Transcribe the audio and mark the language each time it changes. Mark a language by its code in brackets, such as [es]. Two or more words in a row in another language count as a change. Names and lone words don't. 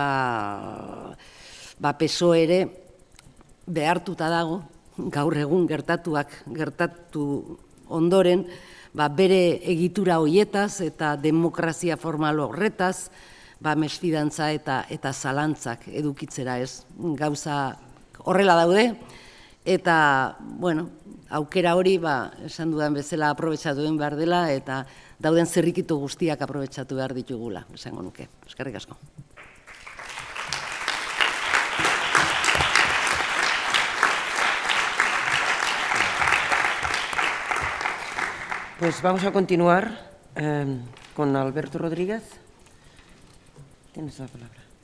[eu] PSOE ere behartuta dago, gaur egun gertatu ondoren, bere egitura hoietaz eta demokrazia formal horretaz, mesfidantza eta zalantzak edukitzera, ez. Gauza horrela daude, Eta, bueno, aukera hori, esan dudan bezala aprobetxatu egin behar dela, eta dauden zirrikitu guztiak aprobetxatu behar ditugula, esango nuke. Eskerrik asko. [es] Pues vamos a continuar con Alberto Rodríguez. Tienes la palabra.